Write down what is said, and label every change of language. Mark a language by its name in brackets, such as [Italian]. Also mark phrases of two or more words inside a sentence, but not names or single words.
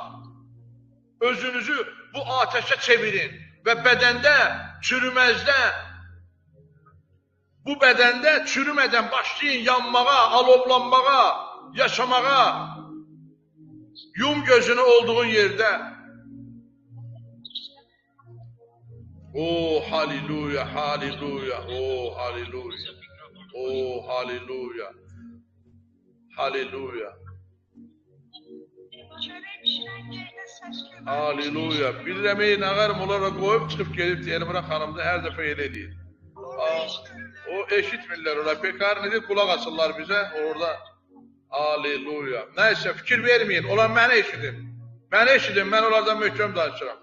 [Azerbaijani] Özünüzü bu ateşə çevirin və bədəndə, çürüməzdə, bu bədəndə çürümədən başlayın yanmağa, alovlanmağa, yaşamağa. Yum gözünü olduğun yerdə. Oh, haleluya, haleluya, oh, haleluya, oh, haleluya, haleluya. Haleluya. Bilirəm, nağarım onlara qoyub çıxıb gelib Elmira xanımda hər dəfə elə edir. O eşitmirlər orada. Pekar nedir? Qulaq asırlar bizə orada. Haleluya. Nəysə fikir verməyin. Onlar məni eşidin. Məni eşidin. Mən onlardan möhkəm danışıram.